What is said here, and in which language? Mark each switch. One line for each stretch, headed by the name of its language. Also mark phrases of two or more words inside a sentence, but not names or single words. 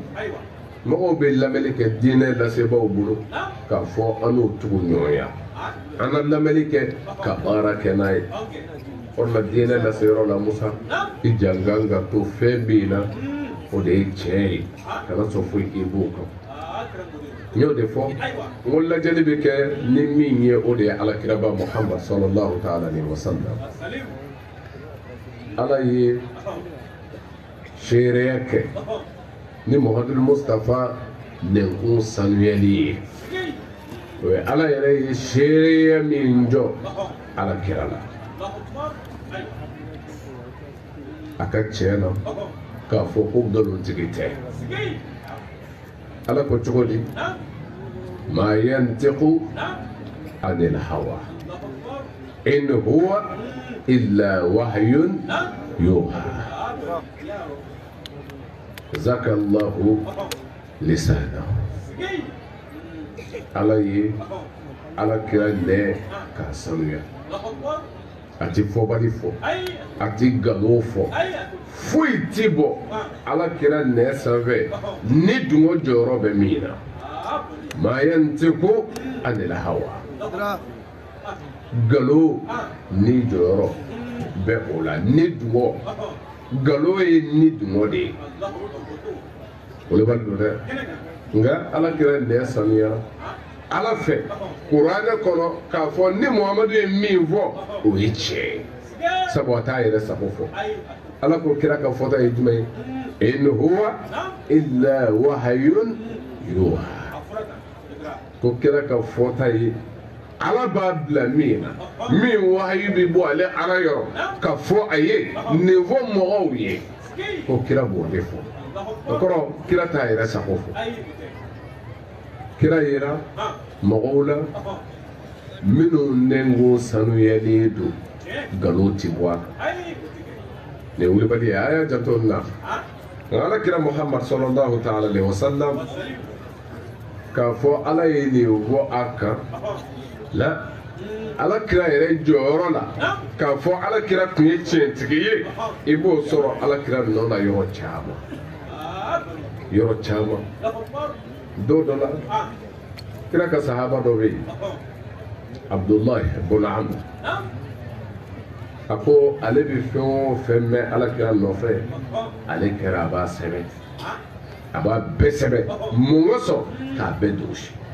Bambara: mɔgɔw bɛ lamɛnni kɛ diinɛ lasebaaw bolo k'a fɔ an n'o tugu ɲɔgɔnya ana lamɛnni kɛ ka baara kɛ n'a ye o de la diinɛ laseyɔrɔ la Musa i jankan ka to fɛn bɛ yen na o de ye tiɲɛ ye kana sɔn foyi k'i b'o kan n y'o de fɔ n ko lajɛli bɛ kɛ ni min ye o de ye alakiraba Muhammad
Arabic: صلى الله تعالى عليه وسلم
Bambara: ala ye seereya kɛ ni Muhamadu Mustafa nɛnkun sanuyali ye o ye ala yɛrɛ ye seereya min jɔ alakira la a ka tiɲɛ na k'a fɔ ko nkalonitigi tɛ ala ko cogo di
Arabic: ما ينطق عن الهوى إن هو إلا وحي يوحى زكى الله لسانه
Bambara: ala ye alakira nɛ k'a sanuya a ti fɔbali fɔ a ti nkalon fɔ foyi ti bɔ alakira nɛ sanfɛ ni dungo jɔyɔrɔ bɛ min na
Arabic: ما ينطق عن الهوى
Bambara: nkalon ni jɔyɔrɔ bɛ o la ni dungo nkalon ye ni dungo de ye o le b'a dɔn dɛ nka alakira nɛ sanuya ala fɛ kuranɛ kɔnɔ k'a fɔ ni Muhamadu ye min fɔ o ye tiɲɛ sabu a t'a yɛrɛ sago fɔ ala ko kira ka fɔta ye jumɛn ye
Arabic: إن هو إلا وحي يوحى
Bambara: ko kira ka fɔta ye ala b'a bila min na min wahayu bɛ bɔ ale ala yɔrɔ ka fɔ a ye nin fɔ mɔgɔw ye ko kira b'o de fɔ o kɔrɔ kira t'a yɛrɛ sago fɔ kira yera mɔgɔw la minnu nɛngo sanuyalen don nkalon ti bɔ a kan nin wulibali ye a y'a janto nin na nka ala kira Muhammad
Arabic: صلى الله تعالى عليه وسلم
Bambara: k'a fɔ ala ye nin fɔ a kan la ala kira yɛrɛ jɔyɔrɔ la k'a fɔ ala kira tun ye tiɲɛtigi ye i b'o sɔrɔ ala kira nɔ na yɔrɔ caman don dɔ la kira ka sahaba dɔ bɛ yen Abdullahi ibn Amr a ko ale bɛ fɛn o fɛn mɛn alakira nɔfɛ ale kɛra a b'a sɛbɛn a b'a bɛɛ sɛbɛn mun ka sɔn k'a bɛɛ dosi